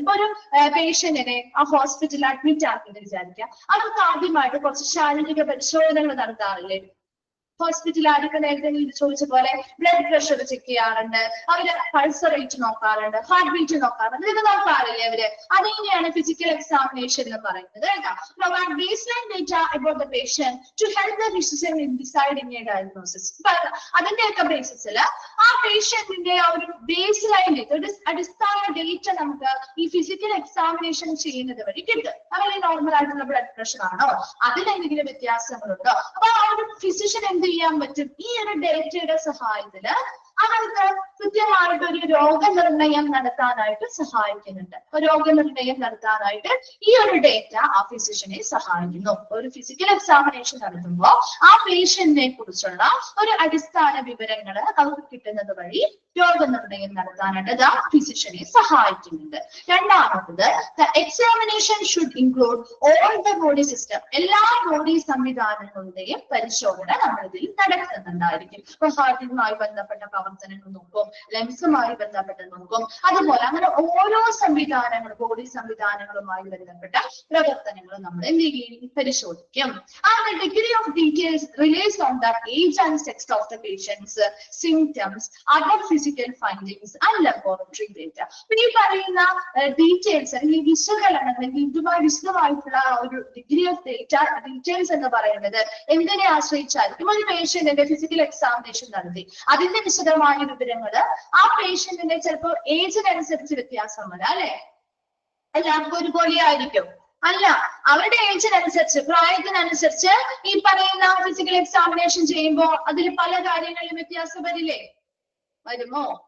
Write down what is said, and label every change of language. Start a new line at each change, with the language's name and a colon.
Malayalam: ഇപ്പൊ ഒരു പേഷ്യന്റിനെ ആ ഹോസ്പിറ്റലിൽ അഡ്മിറ്റ് ആക്കിയെന്ന് വിചാരിക്കാം. അവർക്ക് ആദ്യമായിട്ട് കുറച്ച് ശാരീരിക പരിശോധനകൾ നടത്താറില്ലേ? ഹോസ്പിറ്റലിൽ ആദ്യമൊക്കെ നേരത്തെ ചോദിച്ച പോലെ ബ്ലഡ് പ്രഷർ ചെക്ക് ചെയ്യാറുണ്ട്, അവര് പൾസ് റേറ്റ് നോക്കാറുണ്ട്, ഹാർട്ട് ബീറ്റ് നോക്കാറുണ്ട്. ഇതൊക്കെ നോക്കാറില്ലേ അവര്? അതിനെയാണ് ഫിസിക്കൽ എക്സാമിനേഷൻ എന്ന് പറയുന്നത് കേട്ടോ.
English: Provide baseline data about the patient to help the physician in deciding a diagnosis.
Malayalam: അതിന്റെയൊക്കെ ബേസിസിൽ ആ പേഷ്യന്റിന്റെ ആ ഒരു ബേസ് ലൈൻ അടിസ്ഥാന ഡേറ്റ നമുക്ക് ഈ ഫിസിക്കൽ എക്സാമിനേഷൻ ചെയ്യുന്നത് വഴി കിട്ടും. അങ്ങനെ നോർമൽ ആയിട്ടുള്ള ബ്ലഡ് പ്രഷർ ആണോ, അതിലെന്തെങ്കിലും വ്യത്യാസങ്ങളുണ്ടോ? അപ്പൊ ആ ഒരു ഫിസിഷ്യൻ എന്ത് ചെയ്യാൻ പറ്റും? ഈ ഒരു ഡേറ്റയുടെ സഹായത്തില് അവർക്ക് കൃത്യമായിട്ട് ഒരു രോഗനിർണയം നടത്താനായിട്ട് സഹായിക്കുന്നുണ്ട്. രോഗനിർണയം നടത്താനായിട്ട് ഈ ഒരു ഡേറ്റ ആ ഫിസിഷ്യനെ സഹായിക്കുന്നു. ഒരു ഫിസിക്കൽ എക്സാമിനേഷൻ നടത്തുമ്പോൾ ആ പേഷ്യന്റിനെ കുറിച്ചുള്ള ഒരു അടിസ്ഥാന വിവരങ്ങൾ അവർക്ക് കിട്ടുന്നത് വഴി രോഗനിർണയം നടത്താനായിട്ട് ആ ഫിസിഷ്യനെ സഹായിക്കുന്നുണ്ട്.
English: രണ്ടാമത്തത്, examination should include all the body system.
Malayalam: എല്ലാ ബോഡി സംവിധാനങ്ങളുടെയും പരിശോധന നമ്മൾ ഇതിൽ നടത്തുന്നുണ്ടായിരിക്കും. ഇപ്പൊ ഹാർട്ടിനുമായി ബന്ധപ്പെട്ട പ്രവർത്തനങ്ങൾ നോക്കും, ലങ്സുമായി ബന്ധപ്പെട്ട് നോക്കും. അതുപോലെ അങ്ങനെ ഓരോ സംവിധാനങ്ങളും ബോഡി സംവിധാനങ്ങളുമായി ബന്ധപ്പെട്ട പ്രവർത്തനങ്ങൾ നമ്മൾ എന്ത് ചെയ്യും, പരിശോധിക്കും.
English: And the degree of details relies on the age and sex of the patients, symptoms, other physical findings and laboratory data.
Malayalam: ഈ പറയുന്ന ഡീറ്റെയിൽസ് അല്ലെങ്കിൽ വിശകലനം അല്ലെങ്കിൽ ഇതുമായി വിശദമായിട്ടുള്ള ഒരു ഡിഗ്രി ഓഫ് ഡീറ്റെയിൽസ് എന്ന് പറയുന്നത് എന്തിനെ ആശ്രയിച്ചായിരിക്കും? ഒരു പേഷ്യന്റിന്റെ ഫിസിക്കൽ എക്സാമിനേഷൻ നടത്തി അതിന്റെ വിശദമായ വിവരങ്ങൾ ആ പേഷ്യന്റിന്റെ ചിലപ്പോൾ ഏജിനനുസരിച്ച് വ്യത്യാസം വരാം അല്ലെ, എല്ലാവർക്കും ഒരുപോലെ ആയിരിക്കും അല്ല, അവരുടെ ഏജിനനുസരിച്ച് പ്രായത്തിനനുസരിച്ച് ഈ പറയുന്ന ഫിസിക്കൽ എക്സാമിനേഷൻ ചെയ്യുമ്പോൾ അതിൽ പല കാര്യങ്ങളിലും വ്യത്യാസം വരില്ലേ, വരുമോ?